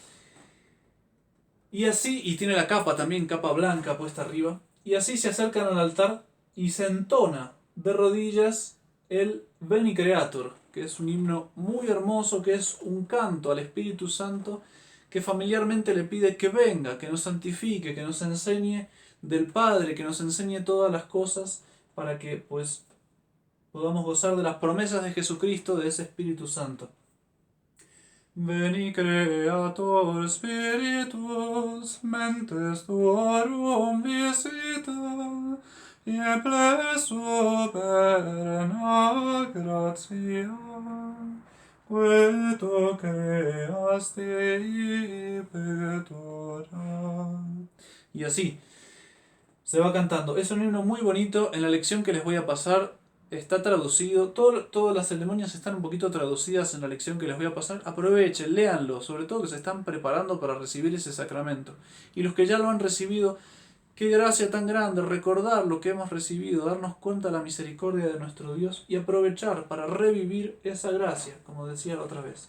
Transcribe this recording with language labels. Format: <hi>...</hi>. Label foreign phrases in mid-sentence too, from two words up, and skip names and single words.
<es>y así, y tiene la capa también, capa blanca puesta arriba, y así se acercan al altar y se entona de rodillas el Veni Creator, que es un himno muy hermoso, que es un canto al Espíritu Santo, que familiarmente le pide que venga, que nos santifique, que nos enseñe del Padre, que nos enseñe todas las cosas, para que pues podamos gozar de las promesas de Jesucristo, de ese Espíritu Santo.</es> <la>Veni Creator Spiritus, mentes tuorum visita, et pleso perna gratia, que tu creaste pectora.</la> <es>Y así se va cantando. Es un himno muy bonito. En la lección que les voy a pasar está traducido. Todas las ceremonias están un poquito traducidas en la lección que les voy a pasar. Aprovechen, léanlo, sobre todo que se están preparando para recibir ese sacramento. Y los que ya lo han recibido, Qué gracia tan grande recordar lo que hemos recibido, darnos cuenta de la misericordia de nuestro Dios y aprovechar para revivir esa gracia, como decía la otra vez.</es>